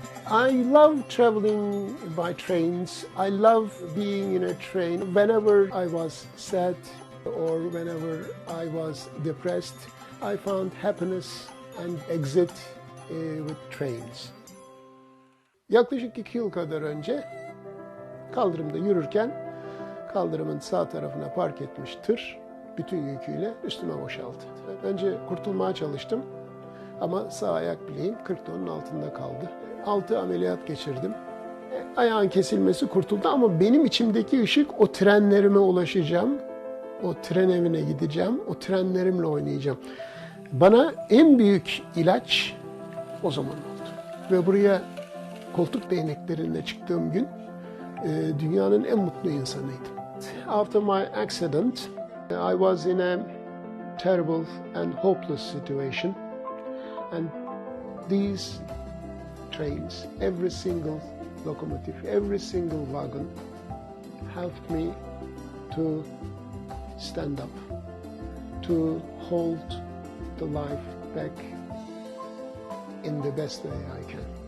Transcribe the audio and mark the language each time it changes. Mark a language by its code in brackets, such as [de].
[en] I love traveling by trains. I love being in a train. Whenever I was sad or whenever I was depressed, I found happiness and exit with trains. [tr] Yaklaşık 2 yıl kadar önce kaldırımda yürürken kaldırımın sağ tarafına park etmiş tır bütün yüküyle üstüme boşaldı. Önce kurtulmaya çalıştım ama sağ ayak bileğim 40 tonun altında kaldı. 6 ameliyat geçirdim. Ayağın kesilmesi kurtuldu ama benim içimdeki ışık o trenlerime ulaşacağım. O tren evine gideceğim. O trenlerimle oynayacağım. Bana en büyük ilaç o zaman oldu. Ve buraya koltuk değneklerinde çıktığım gün dünyanın en mutlu insanıydım. [en] After my accident, I was in a terrible and hopeless situation. And these trains, every single locomotive, every single wagon helped me to stand up, to hold the life back in the best way I can.